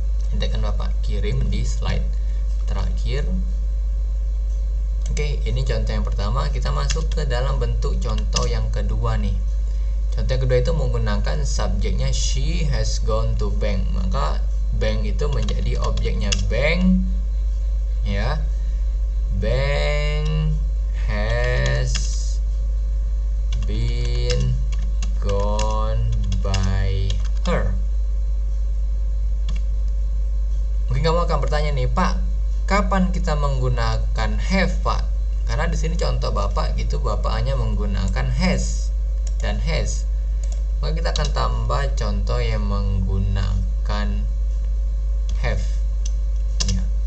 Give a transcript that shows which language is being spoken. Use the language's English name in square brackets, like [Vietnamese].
[Indonesian] Nanti akan Bapak kirim di slide terakhir. Oke, ini contoh yang pertama. Kita masuk ke dalam bentuk contoh yang kedua nih. Contoh yang kedua itu menggunakan subjeknya [English] she has gone to bank. [Indonesian] Maka bank itu menjadi objeknya bank ya. [English] Bank has been gone by her. [Indonesian] Mungkin kamu akan bertanya nih, Pak, kapan kita menggunakan have, Pak? Karena di sini contoh Bapak gitu, Bapak hanya menggunakan has dan has. Maka kita akan tambah contoh yang menggunakan have. Ya.